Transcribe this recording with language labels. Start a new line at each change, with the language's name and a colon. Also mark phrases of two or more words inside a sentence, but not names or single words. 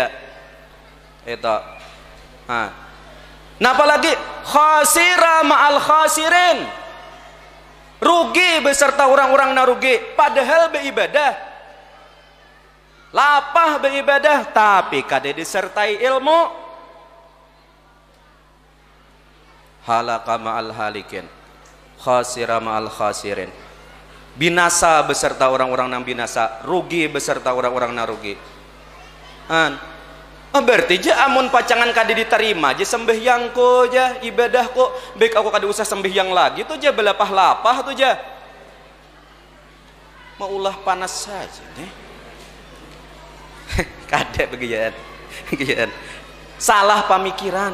Banjar: Itu. Nah, apalagi
Arabic: خسر مع الخاسرين.
Banjar: Rugi beserta orang-orang na rugi, padahal beribadah. Lapah beribadah tapi kada disertai ilmu,
Arabic: هلك مع الهالكين، خسر مع الخاسرين.
Banjar: Binasa beserta orang-orang yang binasa, rugi beserta orang-orang yang rugi. Berarti je amun pacangan kada diterima je sembahyangku je, ibadahku, baik aku kada usah sembahyang lagi tu je, belapah-lapah tu je. Maulah panas saja nih. Kada begian. Salah pemikiran.